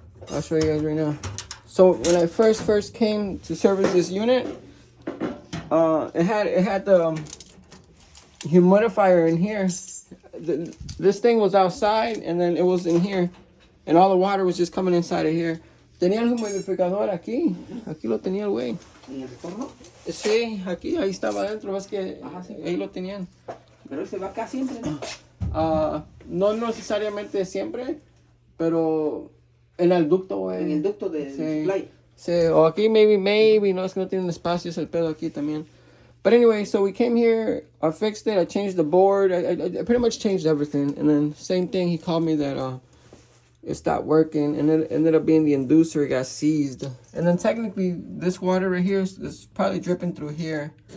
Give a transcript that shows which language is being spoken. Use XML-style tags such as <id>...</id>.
<en>I'll show you guys right now. So when I first came to service this unit, it had the humidifier in here. This thing was outside and then it was in here, and all the water was just coming inside of here.</en> <es>Tenía el humidificador aquí lo tenía el güey. Sí, aquí, ahí estaba adentro, es que ahí lo tenían. Pero se va acá siempre, ¿no? No necesariamente siempre, pero en el ducto, güey. En el ducto de supply. Sí, o aquí maybe, no, es que no tienen espacio, es el pedo aquí también.</es> <en>But anyway, so we came here, I fixed it, I changed the board, I pretty much changed everything. And then same thing, he called me that it stopped working, and it ended up being the inducer, it got seized. And then technically, this water right here is probably dripping through here.</en>